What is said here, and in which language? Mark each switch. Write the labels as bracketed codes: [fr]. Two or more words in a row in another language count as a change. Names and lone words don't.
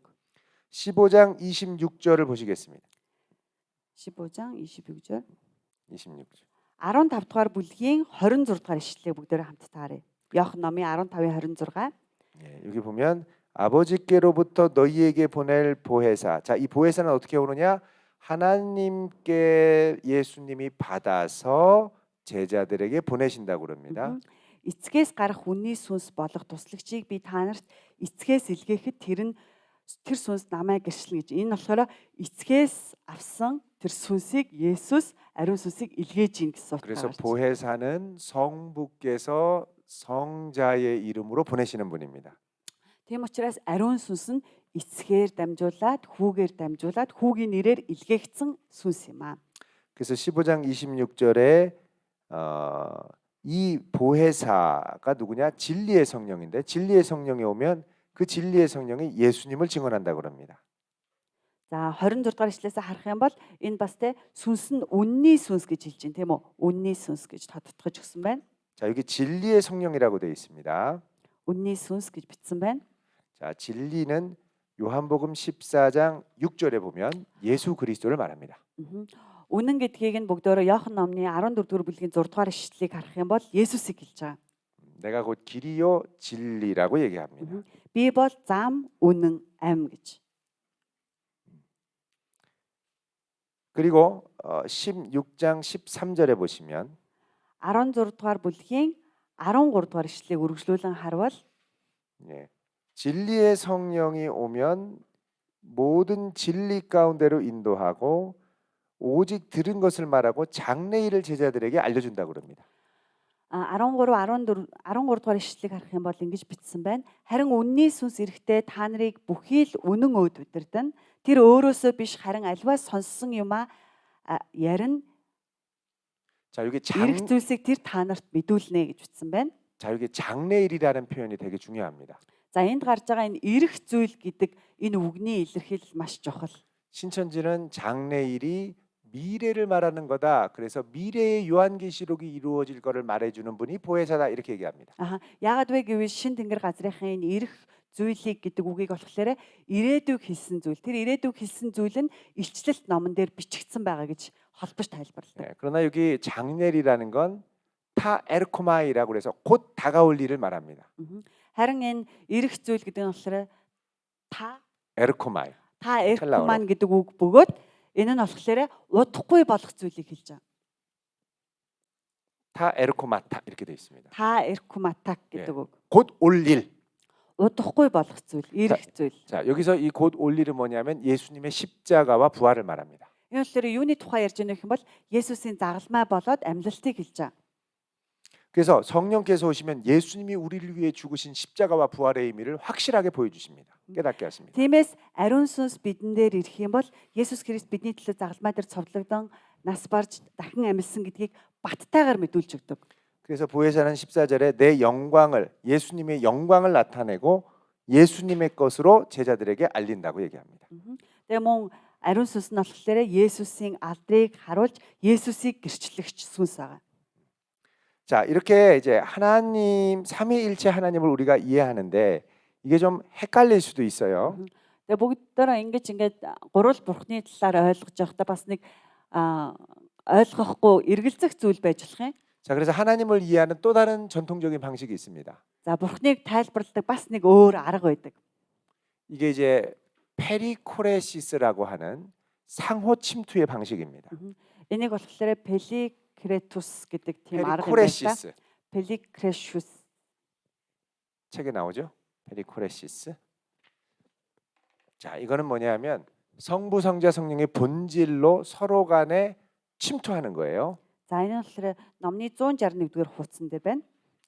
[ko] 15장 26절을 보시겠습니다. 15장 26절. 26절. [mn] 15 дугаар бүлгийн 26 дугаар ишлэлийг бүгдээрээ хамт тааръя. Иохан номын 15-ийн 26. [ko] 예, 여기 보면 아버지께로부터 너희에게 보낼 보혜사. 자, 이 보혜사는 어떻게 오느냐? 하나님께 예수님이 받아서 제자들에게 보내신다고 그럽니다. [mn] Эцгээс гарах үнний сүнс болох туслагчийг би та нарт эцгээс илгээхэд тэр сүнс намайг гэрчлэн гэж. Энэ болохоор эцгээс авсан тэр сүнсийг Есүс ариун сүнсийг илгээж ийн гэсэн [ko] 그래서 [mn] утгаар. [ko] 보혜사는 성부께서 성자의 이름으로 보내시는 분입니다. [mn] Тийм учраас ариун сүнс нь эцгээр дамжуулаад, хүүгээр дамжуулаад, хүүгийн нэрээр илгээгдсэн сүнс юм аа. [ko] 그래서 15장 26절에 이 보혜사가 누구냐? 진리의 성령인데 진리의 성령이 오면 그 진리의 성령이 예수님을 증언한다고 그럽니다. [mn] За 26 дугаар ишлэлээс харах юм бол энэ бас тэ сүнс нь үнний сүнс гэж хэлж байна тийм үү? Үнний сүнс гэж тодтогч өгсөн байна. [ko] 자, 여기 진리의 성령이라고 되어 있습니다. [mn] Үнний сүнс гэж бичсэн байна. [ko] 자, 진리는 요한복음 14장 6절에 보면 예수 그리스도를 말합니다. [mn] Үнэн гэдгийг нь бүгдөө Иохан номны 14 дугаар бүлгийн 6 дугаар ишлэлийг харах юм бол Есүсийг хэлж байгаа. [ko] 내가 곧 길이요 진리라고 얘기합니다. [mn] Би бол зам, үнэн, амь гэж. [ko] 그리고 16장 13절에 보시면 [mn] 16 дугаар бүлгийн 13 дугаар ишлэлийг үргэлжлүүлэн харвал [ko] 예, 진리의 성령이 오면 모든 진리 가운데로 인도하고 오직 들은 것을 말하고 장래일을 제자들에게 알려준다고 그럽니다. [mn] 13 дугаар ишлэлийг харах юм бол ингэж бичсэн байна. Харин үнний сүнс ирэхдээ та нарыг бүхий л үнэн өөд удирдан тэр өөрөөсөө биш харин альваа сонссон юмаа ярина. [ko] 자, 여기 [mn] Ирэх зүйлсийг тэр та нарт мэдүүлнэ гэж бичсэн байна. [ko] 자, 여기 장래일이라는 표현이 되게 중요합니다. [mn] За энд гарч байгаа энэ ирэх зүйл гэдэг энэ үгний илэрхийлэл маш чухал. [ko] 신천지는 장래일이 미래를 말하는 거다. 그래서 미래의 요한계시록이 이루어질 거를 말해주는 분이 보혜사다 이렇게 얘기합니다. [mn] Яагаад вэ гэвэл шин тэнгэр газрынхаа энэ ирэх зүйлийг гэдэг үгийг болохоор ирээдүйг хэлсэн зүйл. Тэр ирээдүйг хэлсэн зүйл нь илчлэлт номон дээр бичигдсэн байгаа гэж холбож тайлбарладаг. [ko] 네, 그러나 여기 장래일이라는 건 타 에르코마이라고 해서 곧 다가올 일을 말합니다. [mn] Харин энэ ирэх зүйл гэдэг нь болохоор та [ko] 에르코마이. [mn] эркман гэдэг үг бөгөөд энэ нь болохоор удахгүй болох зүйлийг хэлж байгаа. [ko] 타 에르코마타 이렇게 되어 있습니다. [mn] Та эркматак гэдэг үг. [ko] 곧 올 일. [mn] Удахгүй болох зүйл, ирэх зүйл. [ko] 자, 여기서 이 곧 올 일은 뭐냐면 예수님의 십자가와 부활을 말합니다. [mn] Энэ болохоор юуны тухай ярьж байгаа юм бол Есүсийн загалмай болоод амьлалтыг хэлж байгаа. [ko] 그래서 성령께서 오시면 예수님이 우리를 위해 죽으신 십자가와 부활의 의미를 확실하게 보여주십니다. 깨닫게 하십니다. [mn] Тиймээс ариун сүнс бидэн дээр ирэх юм бол Есүс Христ бидний төлөө загалмай дээр цовдлогдсон нас барж дахин амьсан гэдгийг баттайгаар мэдүүлж өгдөг. [ko] 그래서 보혜사는 14절에 내 영광을 예수님의 영광을 나타내고 예수님의 것으로 제자들에게 알린다고 얘기합니다. [mn] Тэгээ мөн ариун сүнс нь болохоор Есүсийн алдрыг харуулж Есүсийг гэрчлэгч сүнс байгаа. [ko] 자, 이렇게 이제 하나님 삼위일체 하나님을 우리가 이해하는데 이게 좀 헷갈릴 수도 있어요. [mn] Тэгээ бүгдээрээ ингэж гурвал бурхны талаар ойлгож явахдаа бас нэг ойлгохгүй эргэлзэх зүйл байж болох юм. [ko] 자, 그래서 하나님을 이해하는 또 다른 전통적인 방식이 있습니다. [mn] За бурхныг тайлбарладаг бас нэг өөр арга байдаг. [ko] 이게 이제 페리코레시스라고 하는 상호 침투의 방식입니다. [mn] Энийг болохоор 펠икретус гэдэг тийм арга юм байна. [ko] 페리코레시스. 펠ик레슈스 책에 나오죠? 페리코레시스. 자, 이거는 뭐냐면 성부, 성자, 성령의 본질로 서로 간에 침투하는 거예요. [mn] За энэ нь болохоор номны 161-р хуудсан дээр байна.